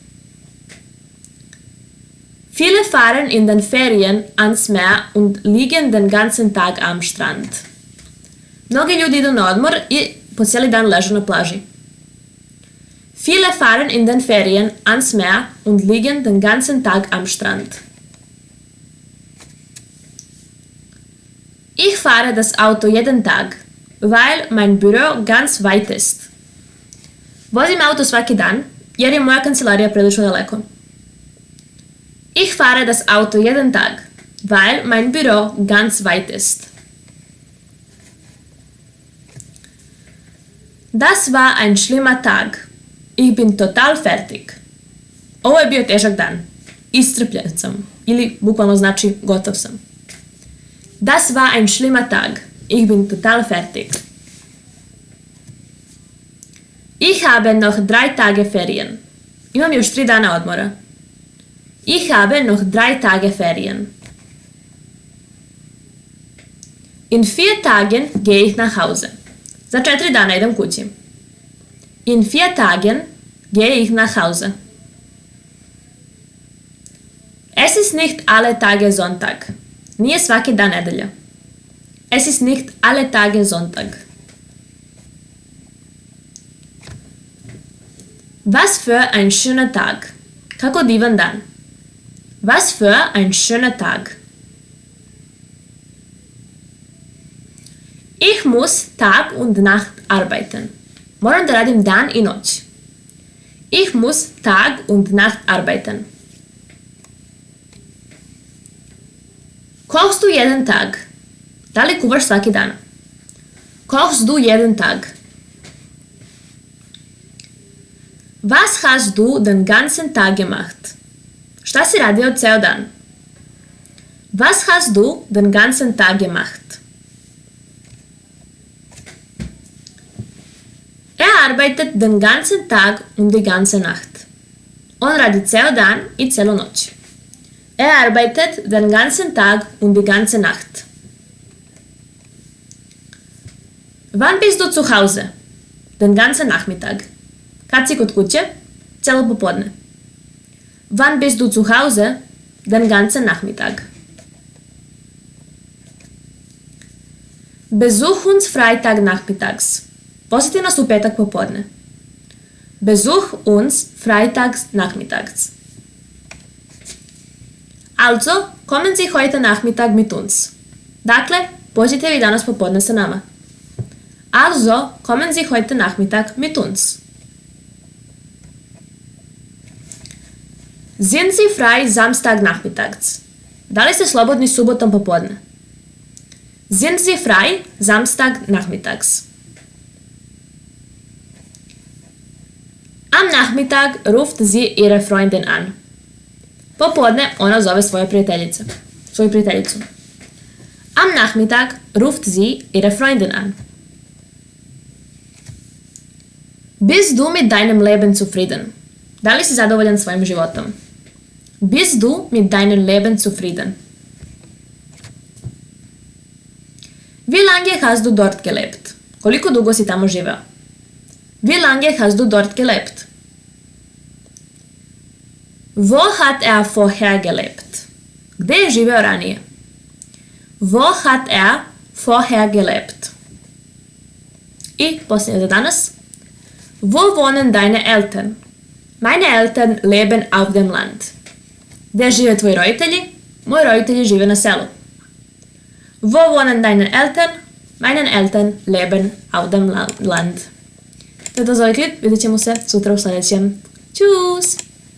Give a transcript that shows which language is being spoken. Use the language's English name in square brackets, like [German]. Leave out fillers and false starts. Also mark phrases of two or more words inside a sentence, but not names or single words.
[German] Viele fahren in den Ferien ans Meer und liegen den ganzen Tag am Strand. [Bosnian] Mnogi ljudi idu na odmor i po cijeli dan ležu na plaži. [German] Viele fahren in den Ferien ans Meer und liegen den ganzen Tag am Strand. Ich fahre das Auto jeden Tag, weil mein Büro ganz weit ist. [Bosnian] Vozim auto svaki dan, jer je moja kancelarija prilično daleko. [German] Ich fahre das Auto jeden Tag, weil mein Büro ganz weit ist. Das war ein schlimmer Tag. Ich bin total fertig. [Bosnian] Ovo je bio težak dan. Iscrpljen sam. Ili bukvalno znači gotov sam. [German] Das war ein schlimmer Tag. Ich bin total fertig. Ich habe noch 3 Tage Ferien. [Bosnian] Imam još 3 dana odmora. [German] Ich habe noch 3 Tage Ferien. In 4 Tagen gehe ich nach Hause. [Bosnian] Za 4 dana idem kući. [German] In 4 Tagen gehe ich nach Hause. Es ist nicht alle Tage Sonntag. [Bosnian] Nije svaki dan nedelja. [German] Es ist nicht alle Tage Sonntag. Was für ein schöner Tag. [Bosnian] Kako divan dan. [German] Was für ein schöner Tag. Ich muss Tag und Nacht arbeiten. [Bosnian] Moram da radim dan i noć. [German] Ich muss Tag und Nacht arbeiten. Kochst du jeden Tag? [Bosnian] Da li kuvaš svaki dan? [German] Kochst du jeden Tag? Was hast du den ganzen Tag gemacht? [Bosnian] Šta si radio ceo dan? [German] Was hast du den ganzen Tag gemacht? Er arbeitet den ganzen Tag und die ganze Nacht. [Bosnian] On radi ceo dan i celu noć. [German] Er arbeitet den ganzen Tag und die ganze Nacht. Wann bist du zu Hause? Den ganzen Nachmittag. [Bosnian] Kad si kod kuće? Celo popodne. [German] Wann bist du zu Hause? Den ganzen Nachmittag. Besuch uns Freitag nachmittags. [Bosnian] Posjeti nas u petak popodne. [German] Besuch uns Freitags nachmittags. Also, kommen Sie heute Nachmittag mit uns. [Bosnian] Dakle, pođite vi danas popodne sa nama. [German] Also, kommen Sie heute Nachmittag mit uns. Sind Sie frei Samstag nachmittags? [Bosnian] Da li ste slobodni subotom popodne? [German] Sind Sie frei Samstag nachmittags? Am Nachmittag ruft sie ihre Freundin an. [Bosnian] Popodne ona zove svoju prijateljicu. [German] Am Nachmittag ruft sie ihre Freundin an. Bist du mit deinem Leben zufrieden? [Bosnian] Da li si zadovoljan svojim životom? [German] Bist du mit deinem Leben zufrieden? Wie lange hast du dort gelebt? [Bosnian] Koliko dugo si tamo živeo? [German] Wie lange hast du dort gelebt? Wo hat er vorher gelebt? [Bosnian] Gde je živeo ranije? [German] Wo hat er vorher gelebt? [Bosnian] I posljednje za danas. [German] Wo wohnen deine Eltern? Meine Eltern leben auf dem Land. [Bosnian] Gde žive tvoji roditelji? Moji roditelji žive na selu. [German] Wo wohnen deine Eltern? Meine Eltern leben auf dem Land. [Bosnian] To je to za ovaj klip, vidjet ćemo se sutra u sljedećem. [German] Tschüss!